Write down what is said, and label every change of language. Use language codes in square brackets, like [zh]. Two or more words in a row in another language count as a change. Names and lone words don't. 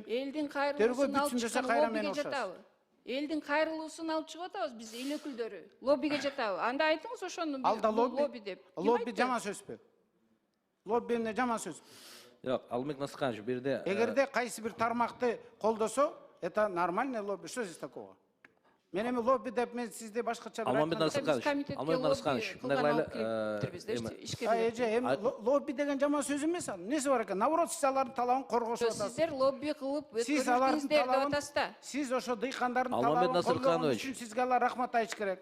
[ky] Элдин кайрылуусун алып чыккан лоббиге жатабы? Элдин кайрылуусун алып чыгып атабыз биз эл өкүлдөрү. Лоббиге жатабы? Анда айтыңыз ошону. Алда лобби деп. Лобби жаман сөзбү? Лобби эмне жаман сөз? Жок, Алмек Насырканович, бирде эгерде кайсы бир тармакты колдосо, [ru] это нормальный лобби. Что здесь такого? [ky] Мен эми лобби деп мен сизди башкача бир Алмамбет Насырканович, лобби деген жаман сөз эмес. Эмнеси бар экен? Наоборот, сиз алардын талабын коргошуп атасыз. Сиздер лобби кылып өткөрүңүздөр деп атасыз да. Сиз ошо дыйкандардын талабын коргогон үчүн сизге алар рахмат айтыш керек.